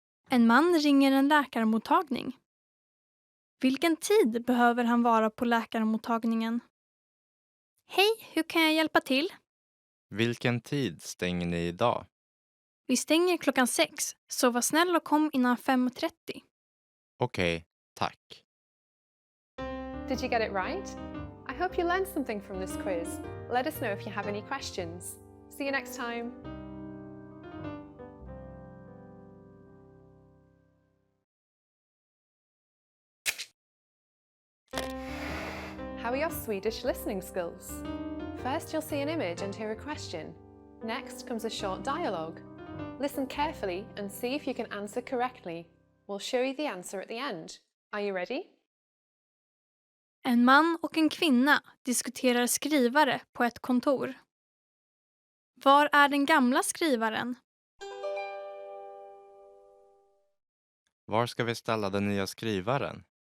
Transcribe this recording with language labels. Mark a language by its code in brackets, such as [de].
[sv] En man ringer en läkarmottagning. Vilken tid behöver han vara på läkarmottagningen? Hej, hur kan jag hjälpa till? Vilken tid stänger ni idag? Vi stänger klockan 6, så var snäll och kom innan 5:30. Okej, tack. [en] Did you get it right? I hope you learned something from this quiz. Let us know if you have any questions. See you next time. How are your Swedish listening skills? First, you'll see an image and hear a question. Next comes a short dialogue. Listen carefully and see if you can answer correctly. We'll show you the answer at the end. Are you ready? [sv] En man och en kvinna diskuterar skrivare på ett kontor. Var är den gamla skrivaren? Var ska vi ställa den nya skrivaren?